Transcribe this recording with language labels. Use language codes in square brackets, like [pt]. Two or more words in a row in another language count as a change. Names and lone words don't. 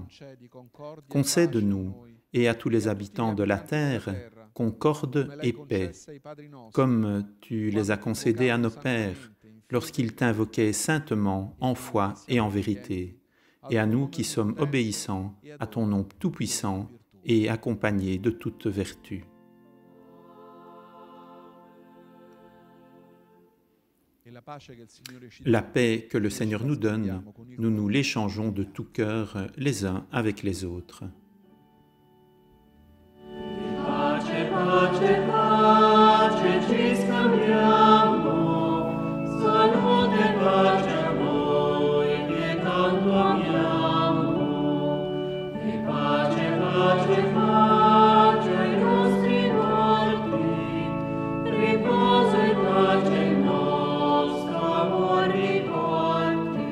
[fr] Concède-nous et à tous les habitants de la terre concorde et paix, comme tu les as concédés à nos pères lorsqu'ils t'invoquaient saintement en foi et en vérité, et à nous qui sommes obéissants à ton nom tout-puissant et accompagnés de toute vertu. La paix que le Seigneur nous donne, nous nous l'échangeons de tout cœur les uns avec les autres. [it] Pace, pace, pace, ci scambiamo, salute e pace a voi che tanto amiamo. E pace, pace, pace ai nostri morti, riposo e pace il nostro amor riporti.